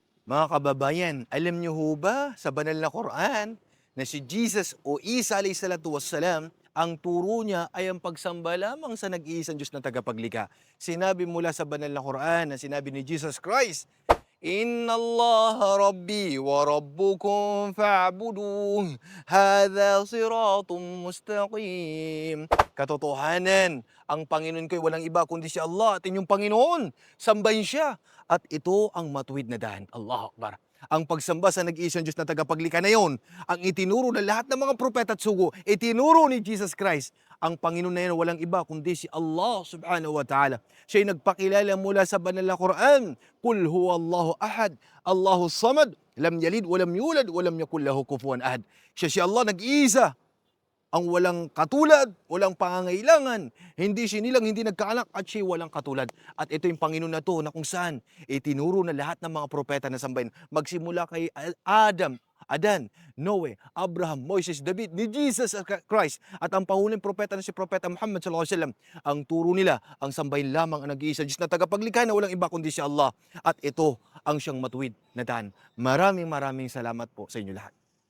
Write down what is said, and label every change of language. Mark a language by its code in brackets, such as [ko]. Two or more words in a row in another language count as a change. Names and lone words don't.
[tl] Mga kababayan, alam niyo ho ba sa banal na Quran na si Jesus o Isa [ar] عليه الصلاة والسلام, [tl] ang turo niya ay ang pagsamba lamang sa nag-iisang Diyos na tagapaglikha. Sinabi mula sa banal na Quran na sinabi ni Jesus Christ, [ar] إن الله ربي وربكم فاعبدوه. هذا صراط مستقيم. [tl] Katotohanan, ang Panginoon ko'y walang iba kundi si Allah at inyong Panginoon. Sambahin siya. At ito ang matuwid na daan. [ar] الله أكبر. [tl] Ang pagsamba sa nag-iisang Diyos na tagapaglikha na yon, ang itinuro ng lahat ng mga propeta at sugo, itinuro ni Jesus Christ. Ang Panginoon na yan walang iba kundi si [ar] الله سبحانه وتعالى. [tl] Siya'y nagpakilala mula sa banal na Quran. [ar] قل هو الله أحد الله الصمد لم يلد ولم يولد ولم يكن له كفوا أحد. [tl] Siya si Allah nag-iisa, ang walang katulad, walang pangangailangan, hindi sinilang, hindi nagkaanak, at siya walang katulad. At ito yung Panginoon na to na kung saan itinuro na lahat ng mga propeta na sambahin. Magsimula kay Adan, Noe, Abraham, Moises, David, ni Jesus Christ, at ang pangunang propeta na si Propeta Muhammad [ar] صلى الله عليه وسلم. [tl] Ang turo nila, ang sambahin lamang ang nag-iisa Diyos na tagapaglikha na walang iba kundi si Allah. At ito ang siyang matuwid na daan. Maraming salamat po sa inyo lahat.